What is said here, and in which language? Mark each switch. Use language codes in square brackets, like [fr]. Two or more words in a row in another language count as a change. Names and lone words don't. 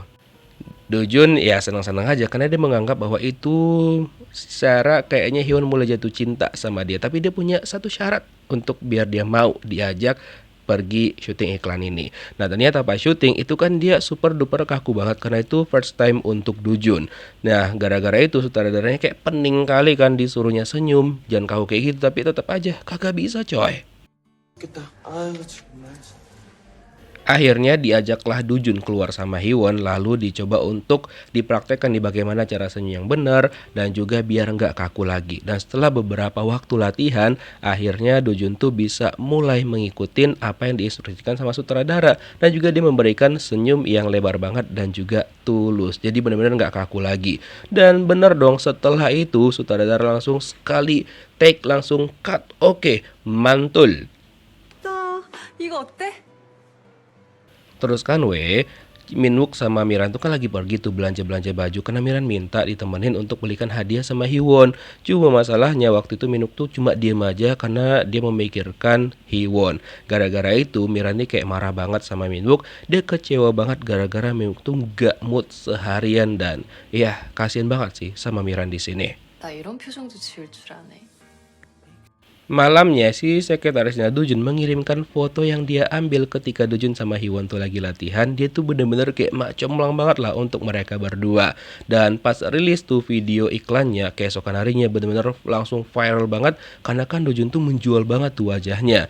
[id] Dojun ya senang-senang aja karena dia menganggap bahwa itu secara kayaknya Hyewon mulai jatuh cinta sama dia. Tapi dia punya satu syarat untuk biar dia mau diajak pergi syuting iklan ini. Nah ternyata pas syuting itu kan dia [en] super duper [id] kaku banget karena itu [en] first time [id] untuk Dojun. Nah gara-gara itu sutradaranya kayak pening kali kan, disuruhnya senyum, jangan kaku kayak gitu, tapi tetap aja kagak bisa coy. Akhirnya diajaklah Dojun keluar sama Hyewon, lalu dicoba untuk dipraktekkan di bagaimana cara senyum yang benar dan juga biar nggak kaku lagi. Dan setelah beberapa waktu latihan, akhirnya Dojun tuh bisa mulai mengikutin apa yang diinstruksikan sama sutradara, dan juga dia memberikan senyum yang lebar banget dan juga tulus. Jadi benar-benar nggak kaku lagi. Dan bener dong, setelah itu sutradara langsung sekali take, langsung cut. Oke, mantul. [ko] 이거 어때? [id] Terus kan Minwook sama Miran tuh kan lagi pergi tuh belanja-belanja baju karena Miran minta ditemenin untuk belikan hadiah sama Hyewon. Cuma masalahnya waktu itu Minwook tuh cuma diem aja karena dia memikirkan Hyewon. Gara-gara itu Miran nih kayak marah banget sama Minwook. Dia kecewa banget gara-gara Minwook tuh gak mood seharian, dan ya kasian banget sih sama Miran di sini. [ko] 나 이런 표정도 지을 줄 아네. [id] Malamnya si sekretarisnya Dojun mengirimkan foto yang dia ambil ketika Dojun sama Hyewon tuh lagi latihan. Dia tuh bener-bener kayak comlang banget lah untuk mereka berdua. Dan pas rilis tuh video iklannya keesokan harinya bener-bener langsung viral banget, karena kan Dojun tuh menjual banget tuh wajahnya.